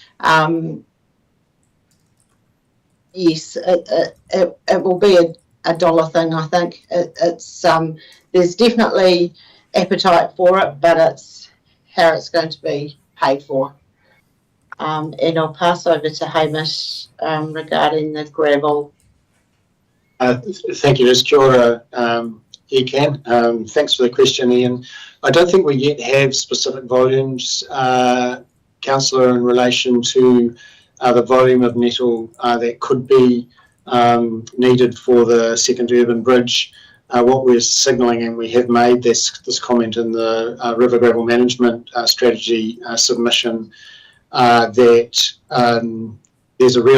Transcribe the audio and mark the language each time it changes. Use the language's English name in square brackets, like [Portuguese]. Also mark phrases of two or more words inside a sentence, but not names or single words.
[English] Yes, it will be a dollar thing, I think. It's there's definitely appetite for it, but it's how it's going to be paid for. And I'll pass over to Hamish regarding the gravel. Thank you, Liz. [Māori] Kia ora, Ian. [English] Thanks for the question, Ian. I don't think we yet have specific volumes, Councillor, in relation to the volume of metal that could be needed for the second urban bridge. What we're signalling, and we have made this comment in the river gravel management strategy submission, that there's a